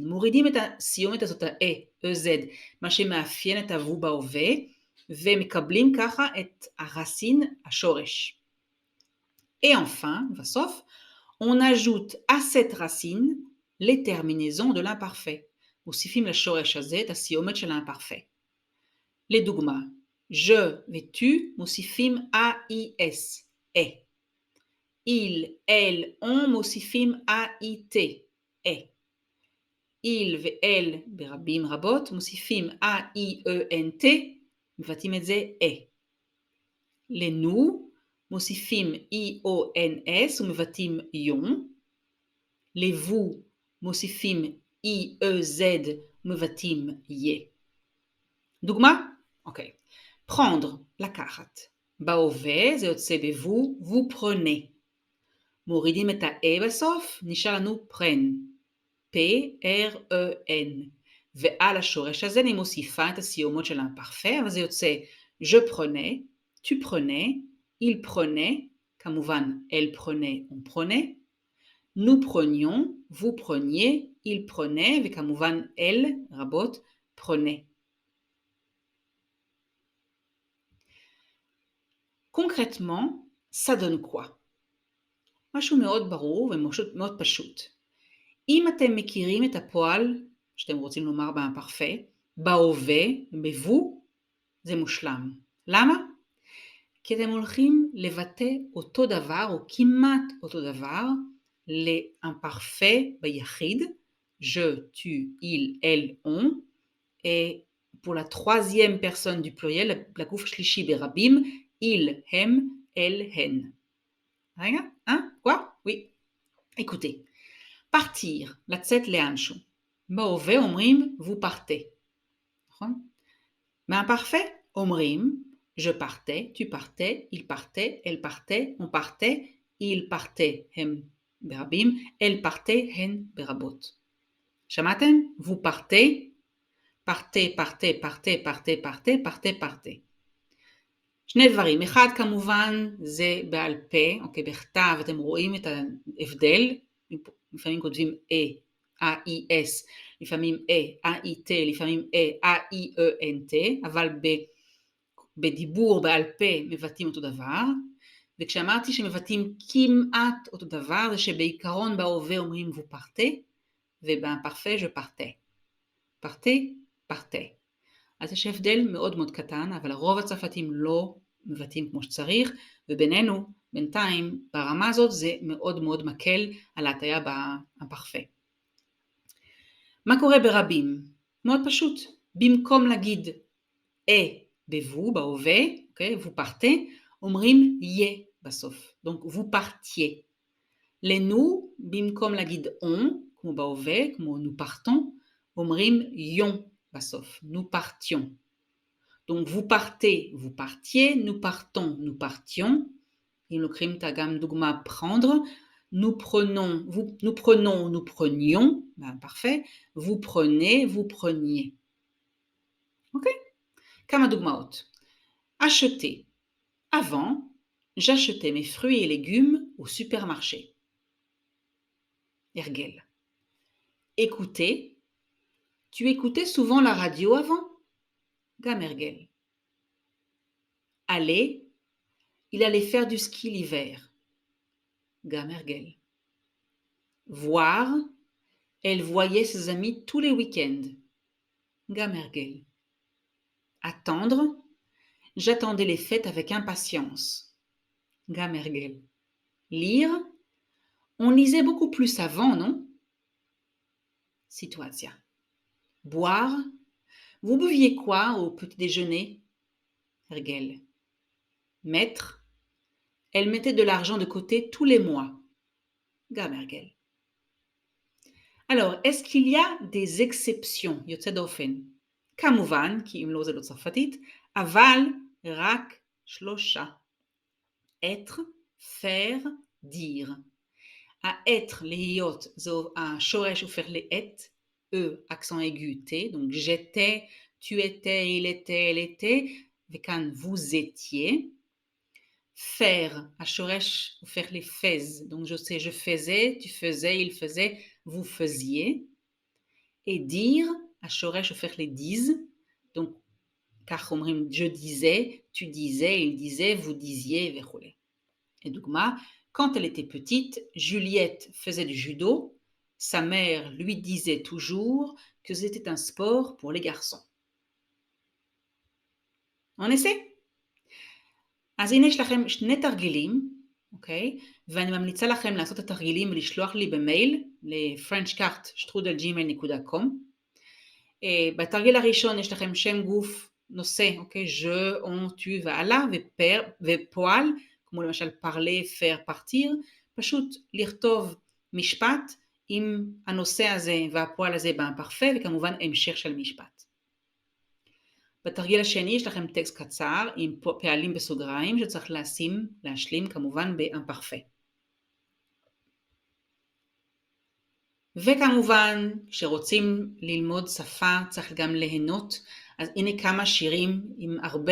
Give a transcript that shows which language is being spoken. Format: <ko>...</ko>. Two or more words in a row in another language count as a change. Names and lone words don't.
<he>מורידים את הסיומת הזאת ה-e, ez, מה שמאפיין את ה-vous בהווה, ומקבלים ככה את הרacine, השורש.</he> <fr>Et enfin, בסוף, on ajoute à cette racine les terminaisons de l'imparfait.</fr> <he>מוסיפים לשורש הזה את הסיומת של l'imparfait. לדוגמה, je ו-tu מוסיפים ais, et.</he> <fr>Il, elle, on מוסיפים ait, et.</fr> <he>Il ו-elle ברבים רבות מוסיפים aient, מבטאים את זה e. לנו מוסיפים ions ומבטאים יום. לבו מוסיפים iez ומבטאים יה. דוגמה? אוקיי. prendre, לקחת. בהווה זה יוצא בבו,</he> <fr>vous prenez.</fr> <he>מורידים את ה-e בסוף, נשאר לנו prenne. p-r-e-n. ועל השורש הזה אני מוסיפה את הסיומות של l'imparfait, אבל זה יוצא</he> <fr>je prenais, tu prenais, il prenait,</fr> <he>כמובן</he> <fr>elle prenait, on prenait, nous prenions, vous preniez, il prenait,</fr> <he>וכמובן elle, רבות, prenait.</he> <fr>Concrètement, ça donne quoi?</fr> <he>משהו מאוד ברור ומאוד פשוט. אם אתם מכירים את הפועל שאתם רוצים לומר באימפרפה, בהווה, בבו, זה מושלם. למה? כי אתם הולכים לבטא אותו דבר או כמעט אותו דבר לאימפרפה ביחיד,</he> <fr>je, tu, il, elle, on, et pour la troisième personne du pluriel,</fr> <he>לגוף השלישי ברבים, ils, הם, elles, הן. רגע,</he> <fr>quoi? Oui. Écoutez. partir,</fr> <he>לצאת לאנשהו. בהווה אומרים</he> <fr>vous partez.</fr> <he>נכון? מהפרפה אומרים</he> <fr>je partais, tu partais, il partait, elle partait, on partait, il partait,</fr> <he>הם ברבים,</he> <fr>elle partait,</fr> <he>הן ברבות. שמעתם?</he> <fr>vous partez, partez, partez, partez, partez, partez, partez, partez.</fr> <he>שני דברים, אחד כמובן זה בעל פה, אוקיי, בכתב אתם רואים את ההבדל, לפעמים כותבים A-I-S, לפעמים A-I-T, לפעמים A-I-E-N-T, אבל בדיבור בעל פה מבטאים אותו דבר, וכשאמרתי שמבטאים כמעט אותו דבר, זה שבעיקרון בהווה אומרים</he> <fr>vous partez,</fr> <he>ובפרפה</he> <fr>je partais. partez, partez.</fr> <he>אז יש הבדל מאוד מאוד קטן, אבל הרוב הצרפתים לא מבטאים כמו שצריך, ובינינו, בינתיים, ברמה הזאת זה מאוד מאוד מקל על ההטיה בפרפה. מה קורה ברבים? מאוד פשוט. במקום להגיד בvou, בהווה, אוקיי,</he> <fr>vous partez,</fr> <he>אומרים יה בסוף.</he> <fr>donc vous partiez.</fr> <he>לנו, במקום להגיד on, כמו בהווה, כמו</he> <fr>nous partons,</fr> <he>אומרים yon בסוף.</he> <fr>nous partions. donc vous partez, vous partiez, nous partons, nous partions.</fr> <he>אם לוקחים את גם דוגמה</he> <fr>prendre, nous prenons, nous prenons, nous prenions, parfait, vous prenez, vous preniez.</fr> <he>אוקיי? כמה דוגמאות.</he> <fr>acheter. Avant, j'achetais mes fruits et légumes au supermarché.</fr> <he>הרגל. écouter.</he> <fr>Tu écoutais souvent la radio avant?</fr> <he>גם הרגל.</he> <fr>aller. Il allait faire du ski l'hiver.</fr> <he>גם הרגל.</he> <fr>voir. Elle voyait ses amis tous les week-ends.</fr> <he>גם הרגל.</he> <fr>attendre. J'attendais les fêtes avec impatience.</fr> <he>גם הרגל.</he> <fr>lire. On lisait beaucoup plus avant, non? Situation. boire. Vous buviez quoi au petit déjeuner?</fr> <he>הרגל. mettre.</he> <fr>Elle mettait de l'argent de côté tous les mois.</fr> <he>גם הרגל.</he> <fr>Alors, est-ce qu'il y a des exceptions?</fr> <he>יוצא דופן. כמובן, כי אם לא זה לא צרפתית, אבל רק 3.</he> <fr>être, faire, dire.</fr> <he>ה-être, להיות, זו השורש הופך ל-את,</he> <fr>accent aigu, t, donc j'étais, tu étais, il était, elle était, וכאן vous étiez. faire,</fr> <he>השורש הופך</he> <fr>ל-fais, donc je sais, je faisais, tu faisais, il faisait, vous faisiez. et dire,</fr> <he>השורש הופך</he> <fr>ל-dise, donc</fr> <he>כך אומרים</he> <fr>je disais, tu disais, il disait, vous disiez וכו'. et דוגמה, quand elle était petite, Juliette faisait du judo, sa mère lui disait toujours que c'était un sport pour les garçons. On essaie?</fr> <he>אז הנה יש לכם 2 תרגילים, אוקיי? ואני ממליצה לכם לעשות את התרגילים ולשלוח לי במייל ל-frenchcart@gmail.com. בתרגיל הראשון יש לכם שם גוף נושא, אוקיי? je, on, tu והלאה, ופועל, כמו למשל parler, faire, partir, פשוט לכתוב משפט עם הנושא הזה והפועל הזה באמפרפה, וכמובן המשך של משפט. בתרגיל השני יש לכם טקסט קצר עם פעלים בסוגריים שצריך להשלים כמובן באמפרפה. וכמובן כשרוצים ללמוד שפה צריך גם ליהנות, אז הנה כמה שירים עם הרבה</he>